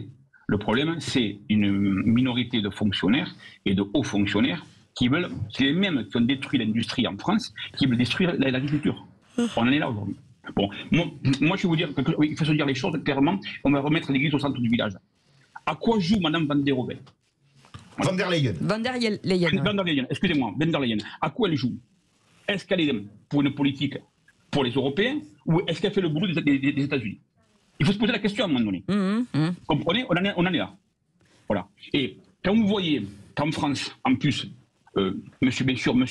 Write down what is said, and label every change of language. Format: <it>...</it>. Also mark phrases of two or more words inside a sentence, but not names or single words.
<fr>Le problème, c'est une minorité de fonctionnaires et de hauts fonctionnaires c'est les mêmes qui ont détruit l'industrie en France, qui veulent détruire l'agriculture. On en est là aujourd'hui. Bon, moi, je vais vous dire qu'il faut se dire les choses clairement. On va remettre l'église au centre du village. À quoi joue Madame Van der Leyen? Van der Leyen. Van der Leyen, excusez-moi, Van der Leyen. À quoi elle joue? Est-ce qu'elle est pour une politique pour les Européens, ou est-ce qu'elle fait le boulot des États-Unis? Il faut se poser la question à un moment donné. Comprenez, on en est là. Voilà. Et quand vous voyez qu'en France, en plus, bien sûr, M.</fr>